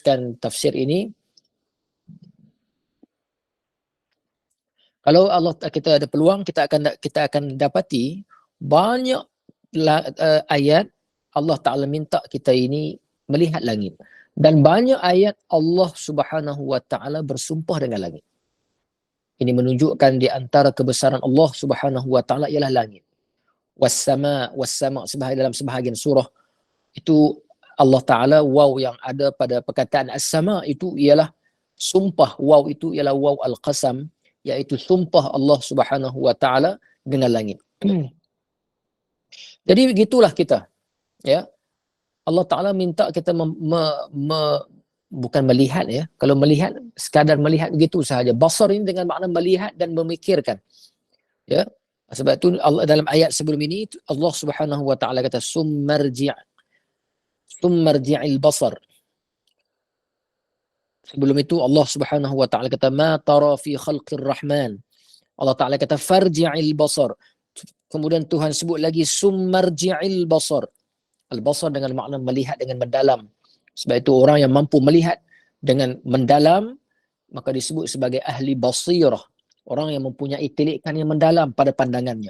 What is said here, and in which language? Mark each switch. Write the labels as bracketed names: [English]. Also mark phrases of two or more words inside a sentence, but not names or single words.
[Malay] meneruskan tafsir ini, kalau Allah kita ada peluang, kita akan dapati banyak ayat Allah Ta'ala minta kita ini melihat langit. Dan banyak ayat Allah [Arabic] سبحانه وتعالى [Malay] bersumpah dengan langit. Ini menunjukkan di antara kebesaran Allah [Arabic] سبحانه وتعالى [Malay] ialah langit. Was-sama dalam sebahagian surah itu Allah Ta'ala, waw yang ada pada perkataan as-sama itu ialah sumpah. Waw itu ialah [Arabic] واو القسم, [Malay] iaitu sumpah Allah [Arabic] سبحانه وتعالى [Malay] dengan langit. Jadi begitulah kita, ya. Allah Ta'ala minta kita bukan melihat, ya. Kalau melihat, sekadar melihat begitu sahaja. Basar ini dengan makna melihat dan memikirkan, ya. Sebab itu Allah dalam ayat sebelum ini Allah [Arabic] سبحانه وتعالى [Malay] kata [Arabic] ثم ارجع البصر. [Malay] Sebelum itu Allah [Arabic] سبحانه وتعالى [Malay] kata [Arabic] ما ترى في خلق الرحمن. [Malay] Allah Ta'ala kata [Arabic] فارجع البصر. [Malay] Kemudian Tuhan sebut lagi [Arabic] ثم ارجع البصر. [Malay] Al-basar dengan makna melihat dengan mendalam. Sebab itu orang yang mampu melihat dengan mendalam maka disebut sebagai ahli basirah. Orang yang mempunyai tilikan yang mendalam pada pandangannya.